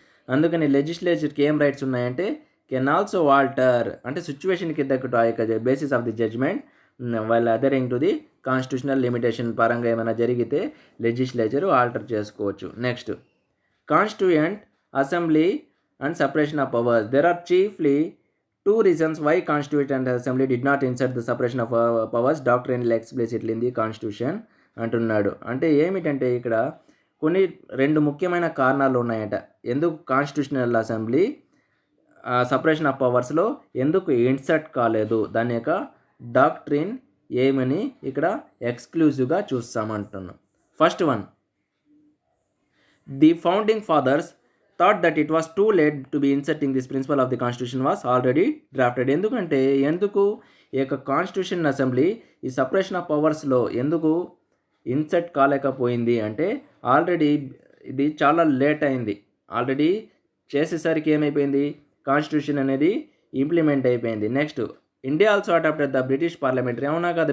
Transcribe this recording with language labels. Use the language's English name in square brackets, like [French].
[Telugu] అందుకని లెజిస్లేచర్కి ఏం రైట్స్ ఉన్నాయంటే [English] can also alter, [Telugu] అంటే సిచ్యువేషన్కి తగ్గట్టు ఆ యొక్క [English] basis of the judgment while adhering to the constitutional limitation [Telugu] పరంగా ఏమైనా జరిగితే లెజిస్లేచర్ ఆల్టర్ చేసుకోవచ్చు. [English] Next, Constituent Assembly and separation of powers. There are chiefly 2 reasons why Constituent Assembly did not insert the separation of powers doctrinally explicitly in the Constitution [Telugu] అంటున్నాడు. అంటే ఏమిటంటే ఇక్కడ కొన్ని 2 ముఖ్యమైన కారణాలు ఉన్నాయట. ఎందుకు కాన్స్టిట్యూషనల్ అసెంబ్లీ సపరేషన్ ఆఫ్ పవర్స్లో ఎందుకు ఇన్సర్ట్ కాలేదు, దాని యొక్క డాక్ట్రిన్ ఏమని ఇక్కడ ఎక్స్క్లూజివ్గా చూస్తామంటున్నాం. [English] First one, the founding fathers thought that it was too late to be inserting this principle of the constitution was already drafted. [Telugu] ఎందుకు ఈ యొక్క కాన్స్టిట్యూషన్ అసెంబ్లీ ఈ సపరేషన్ ఆఫ్ పవర్స్లో ఎందుకు ఇన్సర్ట్ కాలేకపోయింది అంటే ఆల్రెడీ ఇది చాలా లేట్ అయింది. ఆల్రెడీ చేసేసరికి ఏమైపోయింది, కాన్స్టిట్యూషన్ అనేది ఇంప్లిమెంట్ అయిపోయింది. [English] Next, India also adapted the British parliamentary. [Telugu] అవునా కదా?